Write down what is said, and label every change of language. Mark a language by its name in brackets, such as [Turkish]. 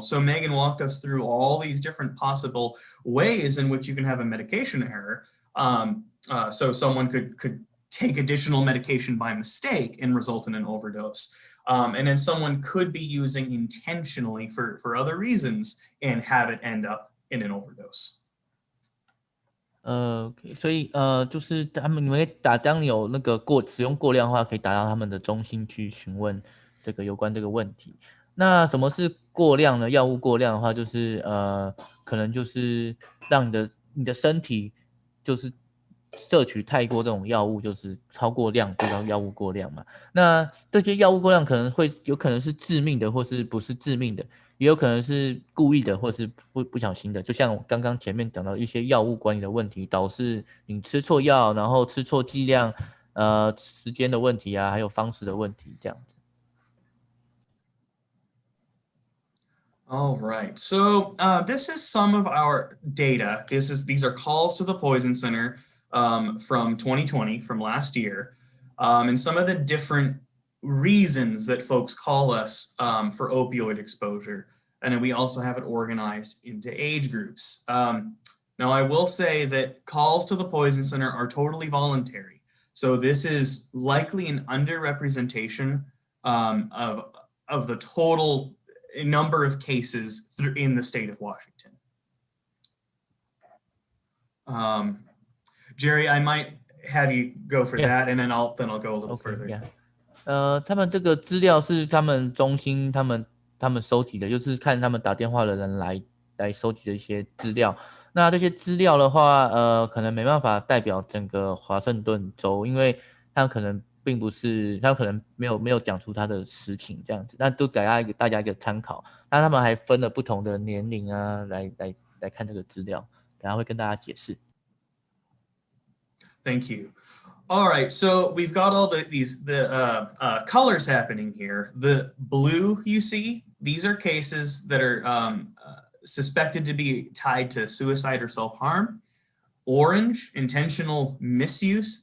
[English] So Megan walked us through all these different possible ways in which you can have a medication error. So someone could take additional medication by mistake and result in an overdose. And then someone could be using intentionally for other reasons and have it end up in an overdose. [Chinese] OK， 所以就是你们可以当你有那个使用过量的话，可以打到他们的中心去询问这个有关这个问题。那什么是过量呢？药物过量的话，就是可能就是让你的身体就是摄取太多这种药物，就是超过量，就叫药物过量嘛。那这些药物过量有可能是致命的，或是不是致命的，也有可能是故意的，或是不小心的。就像我刚刚前面讲到一些药物管理的问题，导致你吃错药，然后吃错剂量，时间的问题啊，还有方式的问题，这样子。 [English] All right, so this is some of our data. These are calls to the Poison Center from 2020, from last year, and some of the different reasons that folks call us for opioid exposure. And then we also have it organized into age groups. Now, I will say that calls to the Poison Center are totally voluntary. So this is likely an underrepresentation of the total number of cases in the state of Washington. Jerry, I might have you go for that, and then I'll go a little further. Yeah. [Chinese] 他们这个资料是他们中心他们收集的，就是看他们打电话的人来收集的一些资料。那这些资料的话，可能没办法代表整个华盛顿州，因为他可能并不是，他可能没有讲出他的实情这样子，那都给大家一个参考。那他们还分了不同的年龄啊，来看这个资料，等下会跟大家解释。 [English] Thank you. All right, so we've got all the colors happening here. The blue you see, these are cases that are suspected to be tied to suicide or self-harm. Orange, intentional misuse.